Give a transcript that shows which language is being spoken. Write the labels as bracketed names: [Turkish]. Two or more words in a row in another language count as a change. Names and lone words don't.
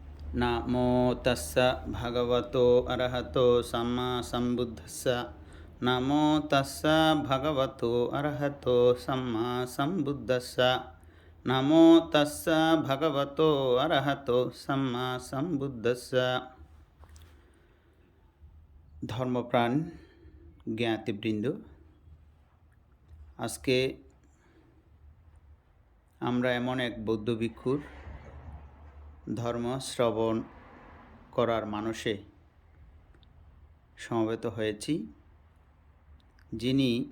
[Pali] নামো তস্সা ভগবতো অরহতো সম্মা সম্বুদ্ধস্স। নামো তস্সা ভগবতো অরহতো সম্মা সম্বুদ্ধস্স। নামো তস্সা ভগবতো অরহতো সম্মা সম্বুদ্ধস্স। [Bangla] ধর্মপ্রাণ জ্ঞাতিবৃন্দ, আজকে আমরা এমন এক বৌদ্ধ ভিক্ষুর ধর্ম শ্রবণ করার মানসে সমবেত হয়েছি, যিনি